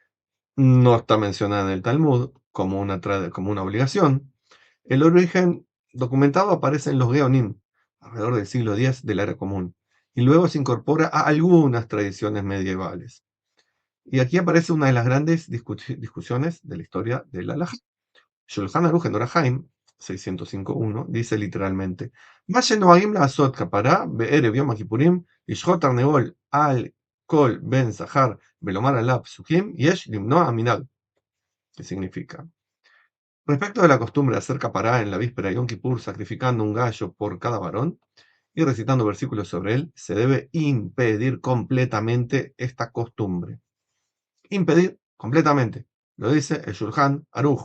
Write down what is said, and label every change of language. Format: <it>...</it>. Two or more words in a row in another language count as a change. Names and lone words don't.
<es>No está mencionada en el Talmud como como una obligación. El origen documentado aparece en los Geonim, alrededor del siglo X de la era común, y luego se incorpora a algunas tradiciones medievales. Y aquí aparece una de las grandes discusiones de la historia del halajá. Shulchan Aruch en Orahaim 605.1 dice literalmente:</es> <he>"מה שנוהגים לעשות כפרה בערב יום הכיפורים לשחוט תרנגול על כל בן זכר ולומר עליו פסוקים יש למנוע מנהג",</he> <es>que significa: respecto de la costumbre de hacer capará en la víspera de Yom Kippur sacrificando un gallo por cada varón y recitando versículos sobre él, se debe impedir completamente esta costumbre. Impedir completamente. Lo dice el Shulchan Aruch.</es>